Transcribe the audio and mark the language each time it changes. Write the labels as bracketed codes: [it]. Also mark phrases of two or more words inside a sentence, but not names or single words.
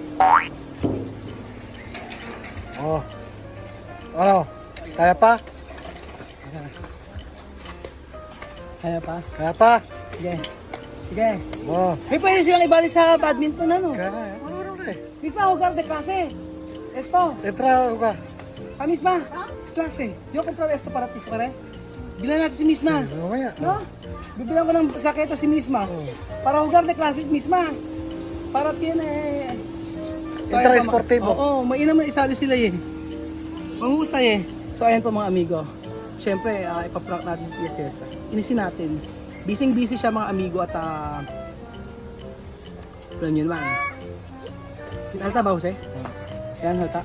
[tl] Oh. Ano? Kaya pa? Kaya pa? Sige. Oh. May pwede silang ibalik sa badminton ano? Kaya. Ano rin? [es] Misma, jugar de clase. Esto. [tl] Entra ka. [es] Misma, clase. Yo comprar esto para ti, pare. [tl] Bilan natin si Misma. Mamaya. No? Bibilang ko ng saketo si Misma. [es] Para jugar de clase, Misma. Para tiene... Entra esportivo. [tl] Oo, mainam na isali sila eh. Manghusay eh. So ayan po mga amigo. Siyempre, ipaprank natin si Tia Cesa. Inisin natin. Busy siya mga amigo at alam nyo naman. Halata ba, Jose? Ayan, halata.